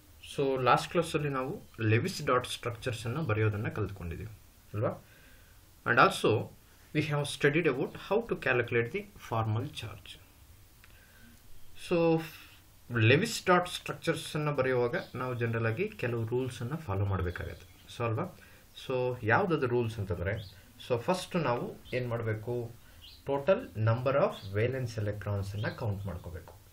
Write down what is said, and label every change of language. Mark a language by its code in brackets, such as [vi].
[en] So last class [kn] ಅಲ್ಲಿ ನಾವು Lewis dot structures ಅನ್ನು ಬರೆಯೋದನ್ನ ಕಲಿತ್ಕೊಂಡಿದ್ದೀವಿ ಅಲ್ವಾ? [en] And also we have studied about how to calculate the formal charge. [kn] So Lewis dot structures ಅನ್ನು ಬರೆಯುವಾಗ ನಾವು general ಆಗಿ ಕೆಲವು ರೂಲ್ಸ್ ಅನ್ನು ಫಾಲೋ ಮಾಡಬೇಕಾಗುತ್ತೆ. ಸೊ ಅಲ್ವಾ? ಸೊ ಯಾವುದಾದ್ರು ರೂಲ್ಸ್ ಅಂತಂದ್ರೆ ಫಸ್ಟ್ ನಾವು ಏನು ಮಾಡಬೇಕು, [en] total number of valence electrons [kn] ಅನ್ನ ಕೌಂಟ್ ಮಾಡ್ಕೋಬೇಕು.